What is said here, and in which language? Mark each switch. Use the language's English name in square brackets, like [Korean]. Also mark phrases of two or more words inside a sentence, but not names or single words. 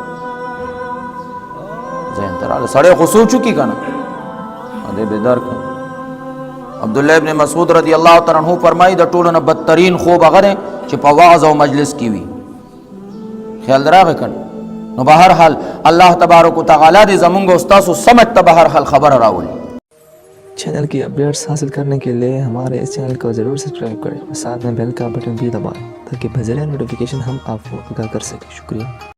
[Pashto] ذهن تراله سړی خو سوچو کی کنه دې بیدار کړه. عبد الله ابن مسعود [Arabic] رضی الله تعالی عنہ [Pashto] فرمایي د ټولو نه بدترین خوب هغه چې په واعظ او مجلس کې وي. خیال دراغه کړه. نو بهر حال [Arabic] الله تبارک وتعالى [Pashto] دې زمونږ استاد سمجھ ته بهر حال خبر راولي. [Urdu] چینل کی اپڈیٹس حاصل کرنے کے لیے ہمارے اس چینل کو ضرور سبسکرائب کریں، ساتھ میں بیل کا بٹن بھی دبائیں تاکہ بذریعہ نوٹیفیکیشن ہم آپ کو آگاہ کر سکیں. شکریہ.